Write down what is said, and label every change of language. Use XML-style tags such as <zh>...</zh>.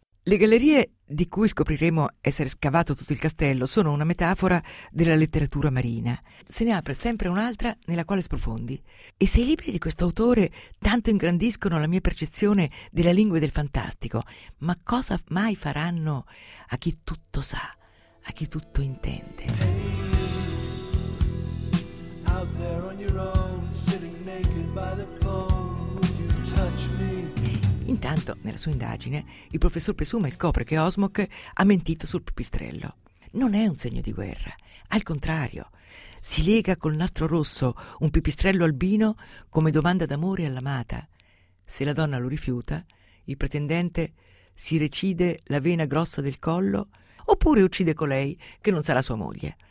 <it>Le gallerie di cui scopriremo essere scavato tutto il castello sono una metafora della letteratura marina. Se ne apre sempre un'altra nella quale sprofondi. E se i libri di questo autore tanto ingrandiscono la mia percezione della lingua e del fantastico, ma cosa mai faranno a chi tutto sa, a chi tutto intende?</it> <en>Hey, out there on your own, sitting naked by the phone, would you touch me?</en> <it>Intanto, nella sua indagine, il professor Pesuma scopre che Osmok ha mentito sul pipistrello. Non è un segno di guerra, al contrario. Si lega col nastro rosso un pipistrello albino come domanda d'amore all'amata. Se la donna lo rifiuta, il pretendente si recide la vena grossa del collo, oppure uccide colei che non sarà sua moglie.</it>